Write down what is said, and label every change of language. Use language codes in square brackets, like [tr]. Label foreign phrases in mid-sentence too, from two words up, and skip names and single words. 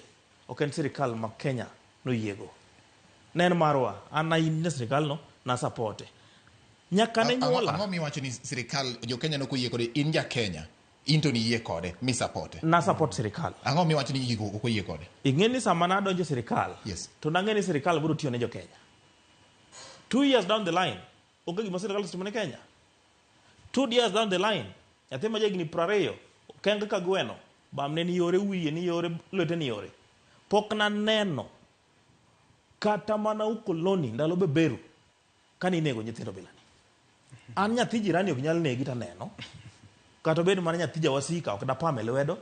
[luo] Ok en sirikal ma Kenya no yiego. Nen marwa an in ne sirikal no na supporte. Nyaka ne nyola. Ang'o mi wacho ni sirikal jo Kenya no koyie kode in ja Kenya. Into ni yie kode mi supporte. Na support sirikal. Ang'o mi wacho ni yiko koyie kode? Ing'eni sama na donjo sirikal. Yes. To nang'eni sirikal biro tiyo ne jo Kenya. [en] 2 years down the line, [luo] onge gima sirikal timo ne Kenya. [en] 2 years down the line, [luo] nyathi ma jagni 20, kenge ka gweno, bamne ni yore wiye ni yore lwete ni yore. Pok na neno kata mana ukoloni ndalo beberu kani nego nyithindo bilani. An nyathi jirani ok nyal negi ta neno. Kata bedo mana nyathi jawasika ok da pame lwedo.